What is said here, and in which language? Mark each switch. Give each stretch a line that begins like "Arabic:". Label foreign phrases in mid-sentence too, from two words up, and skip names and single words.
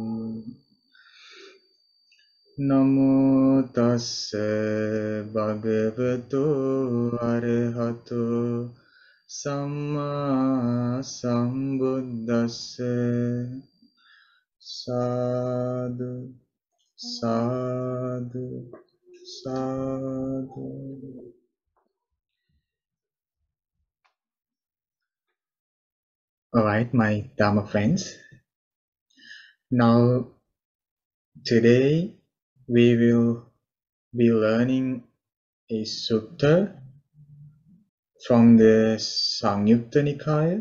Pali: Namo tassa bhagavato arahato samma sambuddhassa. Sadhu, sadhu, sadhu.
English: All right, my Dharma friends. Now, today we will be learning a sutta from the Samyutta Nikaya.